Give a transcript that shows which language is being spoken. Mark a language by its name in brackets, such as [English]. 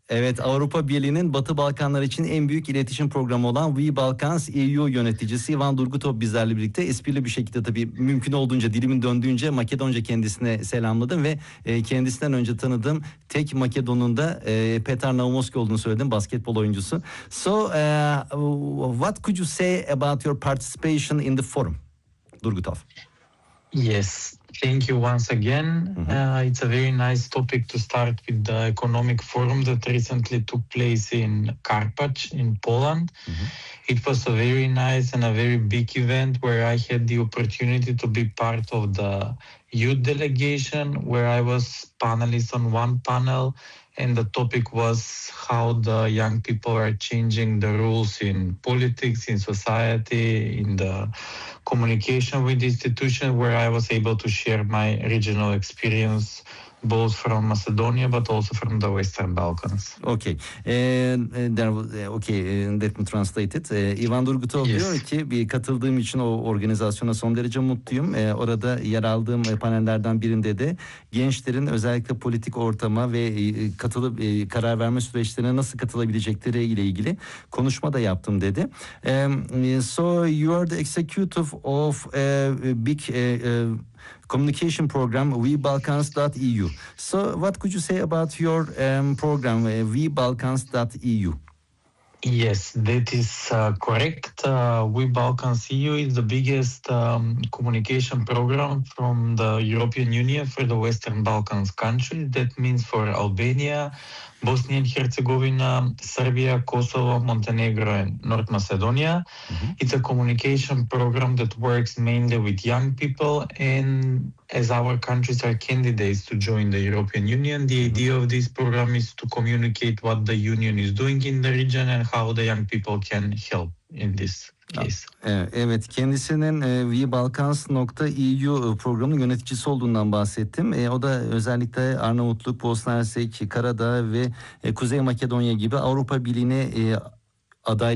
[Turkish] Evet, Avrupa Birliği'nin Batı Balkanlar için en büyük iletişim programı olan We Balkans EU yöneticisi Ivan Durgutov bizlerle birlikte. Esprili bir şekilde tabii mümkün olduğunca, dilimin döndüğünce Makedonca kendisine selamladım ve kendisinden önce tanıdığım tek Makedon'un da Petar Naumovski olduğunu söyledim, basketbol oyuncusu. [English] So, what could you say about your participation in the forum, Durgutov? Yes. Thank you once again. It's a very nice topic to start with the economic forum that recently took place in Karpacz in Poland. It was a very nice and a very big event where I had the opportunity to be part of the youth delegation, where I was panelist on one panel, and the topic was how the young people are changing the rules in politics, in society, in the communication with institutions, where I was able to share my regional experience both from Macedonia but also from the Western Balkans. Okay. Let me translate it. Ivan Durgutov yes. [Turkish] diyor ki bir katıldığım için o organizasyona son derece mutluyum. Orada yer aldığım panellerden birinde de gençlerin özellikle politik ortama ve katılıp karar verme süreçlerine nasıl katılabilecekleri ile ilgili konuşma da yaptım dedi. [English] So you are the executive of a big communication program WeBalkans.eu. So what could you say about your program WeBalkans.eu? Yes, that is correct. WeBalkans.eu is the biggest communication program from the European Union for the Western Balkans countries. That means for Albania, Bosnia and Herzegovina, Serbia, Kosovo, Montenegro and North Macedonia. It's a communication program that works mainly with young people, and as our countries are candidates to join the European Union, the idea of this program is to communicate what the Union is doing in the region and how the young people can help in this. [Turkish] Evet, kendisinin WeBalkans.eu programının yöneticisi olduğundan bahsettim. O da özellikle Arnavutluk, Bosna Hersek, Karadağ ve Kuzey Makedonya gibi Avrupa Birliği'ne adaylı